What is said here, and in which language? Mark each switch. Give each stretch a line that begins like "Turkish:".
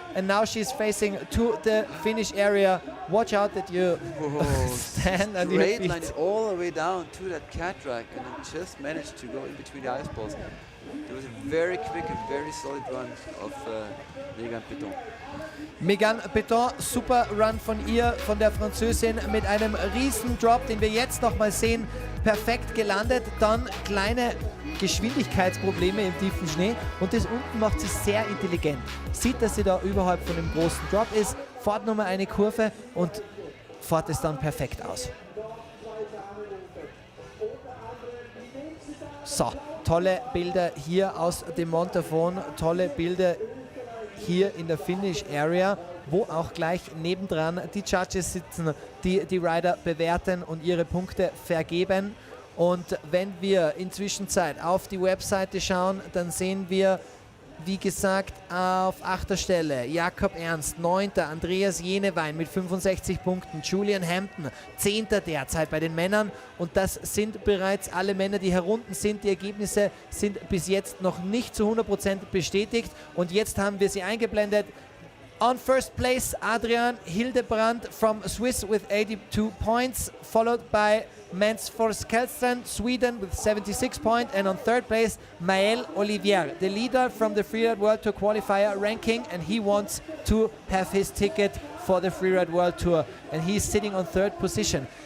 English: And now she's facing to the finish area. Watch out that you stand on your Straight line feet. all the way down to that cat track and then just managed to go in between the ice balls. It was a very quick and very solid run of Megan Peton.
German: Megan Peton, super Run von ihr, von der Französin, mit einem riesen Drop, den wir jetzt nochmal sehen. Perfekt gelandet, dann kleine Geschwindigkeitsprobleme im tiefen Schnee und das unten macht sie sehr intelligent. Sieht, dass sie da überhalb von dem großen Drop ist, fährt nochmal eine Kurve und fährt es dann perfekt aus. So, tolle Bilder hier aus dem Montafon, tolle Bilder hier in der Finish Area, wo auch gleich nebendran die Judges sitzen, die die Rider bewerten und ihre Punkte vergeben. Und wenn wir inzwischen auf die Webseite schauen, dann sehen wir, wie gesagt, auf 8. Stelle Jakob Ernst, 9. Andreas Jenewein mit 65 Punkten, Julian Hampton, 10. derzeit bei den Männern und das sind bereits alle Männer, die herunten sind. Die Ergebnisse sind bis jetzt noch nicht zu 100% bestätigt und jetzt haben wir sie eingeblendet.
English: On first place, Adrian Hildebrand from Swiss with 82 points, followed by Mansfors Kelsten, Sweden with 76 points, and on third place, Maël Olivier, the leader from the Freeride World Tour qualifier ranking, and he wants to have his ticket for the Freeride World Tour, and he's sitting on third position.